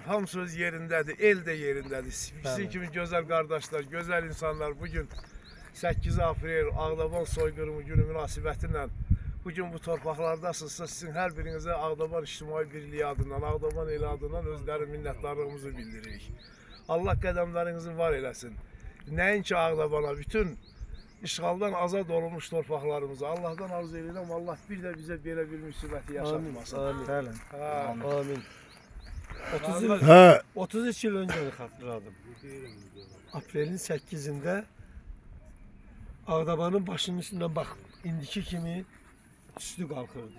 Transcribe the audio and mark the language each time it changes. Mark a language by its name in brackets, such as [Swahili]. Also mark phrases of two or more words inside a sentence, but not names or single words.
[Azerbaijani] Hamısı öz yerindədir, el de yerindedir. Sizin kimi gözəl kardeşler, gözəl insanlar bugün 8 aprel Ağdaban soyqırımı günü münasibətilə bugün bu torpaqlardasınızsa sizin hər birinizə Ağdaban İctimai Birliği adından, Ağdaban eli adından özləri minnətdarlığımızı bildiririk. Allah qədəmlərinizi var eləsin. Nəinki Ağdabana, bütün işğaldan azad olmuş torpaqlarımızı Allah'tan arzu edirəm. [Turkish] Allah bir de bize böyle bir müsibəti yaşatmasın. Amin. Amin. 33 yıl önce hatırladım. Aprelin 8'inde Ağdabanın başının üstünden bak [Azerbaijani] indiki kimi [Turkish] üstü kalkırdı.